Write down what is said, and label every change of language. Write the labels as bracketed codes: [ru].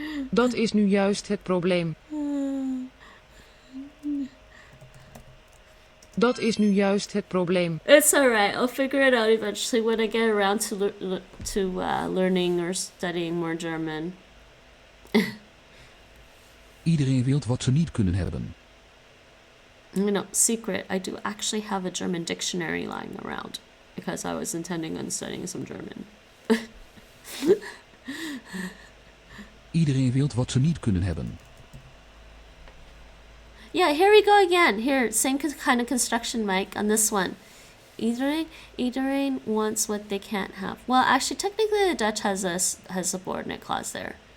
[nl] Dat is nu juist het probleem. Dat is nu juist het probleem. [en] It's alright. I'll figure it out eventually when I get around to learning or studying more German. [nl] Iedereen wil wat ze niet kunnen hebben. [en] Secret, I do actually have a German dictionary lying around because I was intending on studying some German. [nl] Iedereen wil wat ze niet kunnen hebben. [en] Yeah, here we go again. Here, same kind of construction, Mike, on this one. Iedereen wants what they can't have. Well, actually, technically the Dutch has a subordinate clause there.